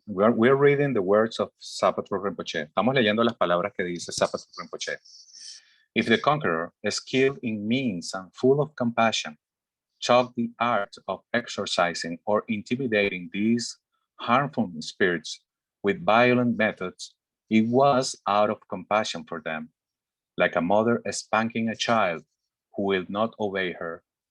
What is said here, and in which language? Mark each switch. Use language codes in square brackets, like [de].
[en] We're reading the words of Sapatra Rinpoche. [es] Estamos leyendo las palabras que dice Sapatra Rinpoche. [en] If the conqueror is skilled in means and full of compassion, taught the art of exorcising or intimidating these harmful spirits with violent methods, it was out of compassion for them, like a mother spanking a child who will not obey her.